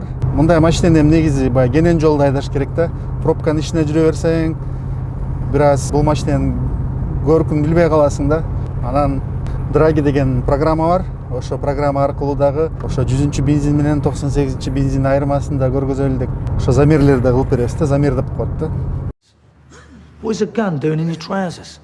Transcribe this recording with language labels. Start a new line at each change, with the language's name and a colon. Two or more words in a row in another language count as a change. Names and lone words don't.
Kyrgyz: Мындай машинени негизи баягы кенен жолдо айдаш керек да. Пробканын ичине жүрө берсең, бир аз бул машинени көркүн билбей каласың да. Анан Dраги деген программа бар. Ошо программа аркылуу дагы ошо 100-чү бензин менен 98-чи бензин айырмасын да көргөзөлү деп. Ошо замерлерди да кылып беребиз да, замер деп коет да.
English: What is a gun doing in your trousers?